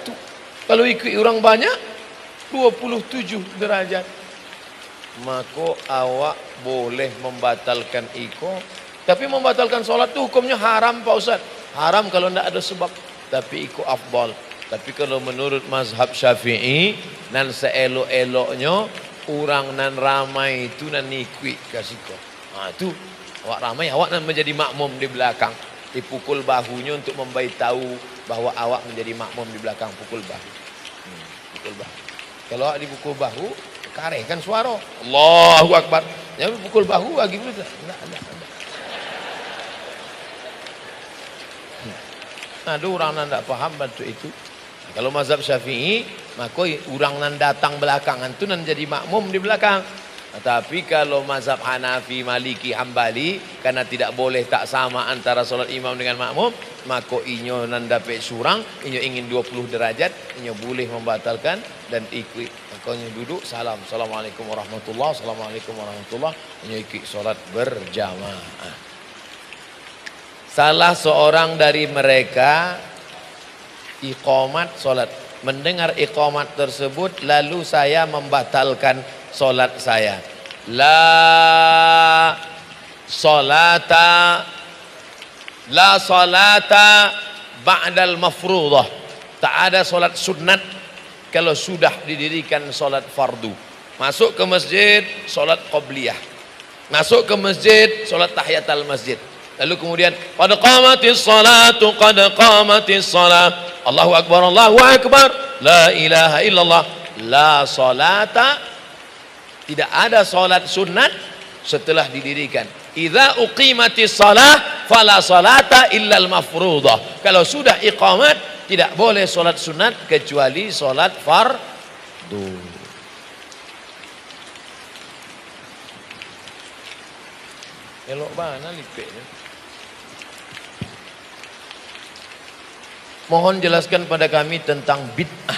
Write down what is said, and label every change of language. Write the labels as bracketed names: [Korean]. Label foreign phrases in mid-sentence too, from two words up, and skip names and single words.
[Indonesian] Kalau ikut orang banyak 27 derajat. [Minangkabau] Maka awak boleh membatalkan iko. [Indonesian] Tapi membatalkan sholat itu hukumnya haram Pak Ustaz. Haram kalau tidak ada sebab. Tapi iko afdal. Tapi kalau menurut mazhab Syafi'i, [Minangkabau] nan seelok-eloknya orang nan ramai itu nan ikut kasih kau. Itu awak ramai, awak nan menjadi makmum di belakang. [Indonesian] Dipukul bahunya untuk memberitahu bahwa awak menjadi makmum di belakang. Pukul bahu. Pukul bahu. [Minangkabau] Kalau awak dipukul bahu, karehkan suara. [Arabic] الله أكبر. [Indonesian] Jangan pukul bahu lagi pula. Enggak. Ada orang yang tidak paham bantu itu. Kalau mazhab Syafi'i, maka orang yang datang belakangan itu nan jadi makmum di belakang. Tapi kalau mazhab Hanafi, Maliki, Hambali, karena tidak boleh tak sama antara solat imam dengan makmum, [Minangkabau] maka inyo nan dapat surang, inyo ingin 20 derajat, inyo boleh membatalkan dan ikut. Maka inyo duduk, salam, [Arabic] السلام عليكم ورحمة الله, السلام عليكم ورحمة الله, [Minangkabau] inyo ikut solat berjamaah. [Indonesian] Salah seorang dari mereka iqamat solat, mendengar iqamat tersebut lalu saya membatalkan solat saya. [Arabic] لا صلاة بعد المفروضة. [Indonesian] Tak ada solat sunat kalau sudah didirikan solat fardu. Masuk ke masjid solat qabliyah. Masuk ke masjid solat tahiyatul masjid. Lalu kemudian [Arabic] قد قامت الصلاة قد قامت الصلاة. الله أكبر، الله أكبر. لا إله إلا الله. لا صلاة, [Indonesian] tidak ada salat sunat setelah didirikan. [Arabic] إذا أقيمت الصلاة فلا صلاة إلا المفروضة. [Indonesian] Kalau sudah iqamat tidak boleh salat sunat kecuali salat fardu. [Minangkabau] Elok mana lipeknya? [Indonesian] Mohon jelaskan pada kami tentang bid'ah.